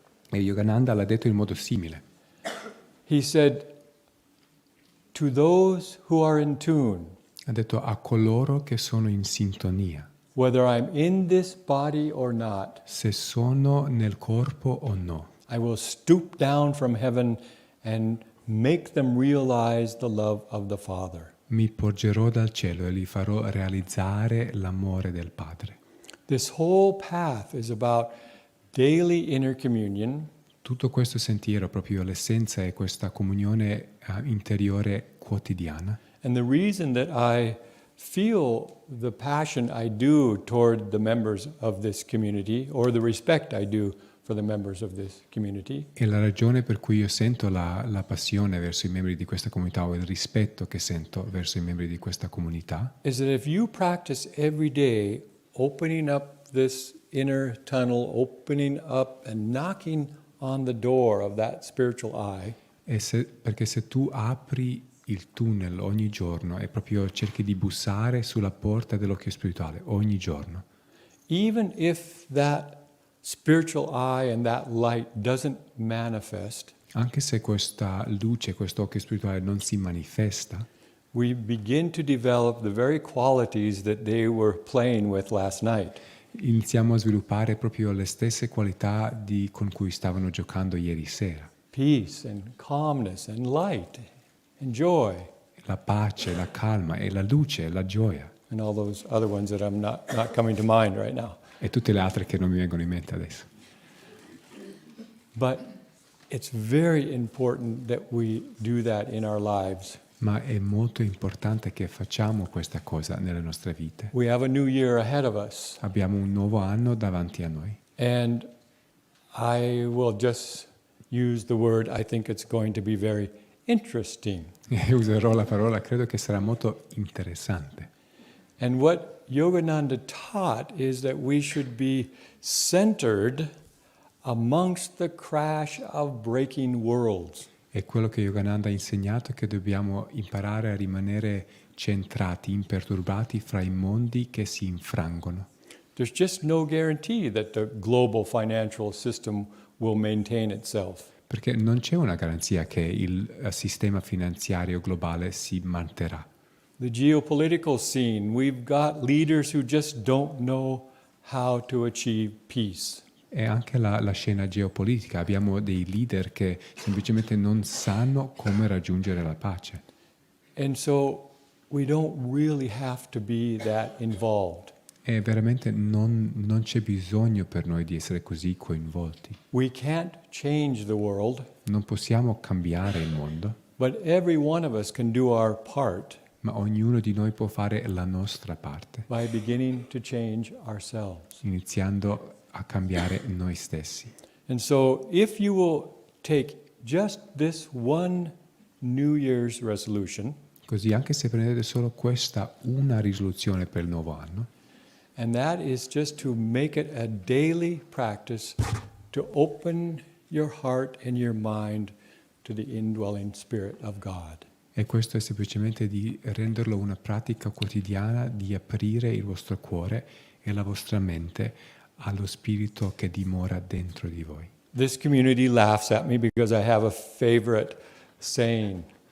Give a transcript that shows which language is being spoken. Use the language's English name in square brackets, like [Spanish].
[Italian] E Yogananda l'ha detto in modo simile. [English] He said, to those who are in tune, [Italian] Ha detto a coloro che sono in sintonia, [English] whether I'm in this body or not, [Italian] se sono nel corpo o no, [English] I will stoop down from heaven and make them realize the love of the Father. [Italian] mi porgerò dal cielo e li farò realizzare l'amore del Padre. [English] This whole path is about daily inner communion, [Italian] Tutto questo sentiero, proprio l'essenza è questa comunione interiore quotidiana. [English] and the reason that I feel the passion I do toward the members of this community, or the respect I do for the members of this community, [Italian] E la ragione per cui io sento la passione verso i membri di questa comunità o il rispetto che sento verso i membri di questa comunità [English] is that if you practice every day opening up this inner tunnel, opening up and knocking on the door of that spiritual eye, [Italian] perché se tu apri il tunnel ogni giorno e proprio cerchi di bussare sulla porta dell'occhio spirituale ogni giorno, [English] even if that spiritual eye and that light doesn't manifest, [Italian] anche se questa luce, questo occhio spirituale non si manifesta, [English] we begin to develop the very qualities that they were playing with last night. [Italian] iniziamo a sviluppare proprio le stesse qualità con cui stavano giocando ieri sera. [English] Peace and calmness and light and joy [Italian] La pace, la calma e la luce, la gioia [English] and all those other ones that I'm not coming to mind right now. [Italian] e tutte le altre che non mi vengono in mente adesso. [English] But it's very important that we do that in our lives. [Italian] Ma è molto importante che facciamo questa cosa nelle nostre vite. [English] We have a new year ahead of us, [Italian] Abbiamo un nuovo anno davanti a noi [English] and I will just use the word, I think it's going to be very interesting. [Italian] e userò la parola, credo che sarà molto interessante. [English] And what Yogananda taught is that we should be centered amongst the crash of breaking worlds. [Italian] E quello che Yogananda ha insegnato è che dobbiamo imparare a rimanere centrati, imperturbati fra i mondi che si infrangono. [English] There's just no guarantee that the global financial system will maintain itself. [Italian] Perché non c'è una garanzia che il sistema finanziario globale si manterrà. [English] The geopolitical scene, we've got leaders who just don't know how to achieve peace. [Italian] E anche la scena geopolitica, abbiamo dei leader che semplicemente non sanno come raggiungere la pace. [English] And so we don't really have to be that involved. [Italian] E veramente non c'è bisogno per noi di essere così coinvolti. [English] We can't change the world, [Italian] Non possiamo cambiare il mondo, [English] but every one of us can do our part [Italian] ma ognuno di noi può fare la nostra parte, [English] by beginning to change ourselves. [Italian] iniziando a cambiare noi stessi. [English] And so if you will take just this one New Year's resolution, [Italian] Così anche se prendete solo questa una risoluzione per il nuovo anno, [English] and that is just to make it a daily practice to open your heart and your mind to the indwelling Spirit of God. [Italian] e questo è semplicemente di renderlo una pratica quotidiana, di aprire il vostro cuore e la vostra mente allo Spirito che dimora dentro di voi. [English] This community laughs at me because I have a favorite saying.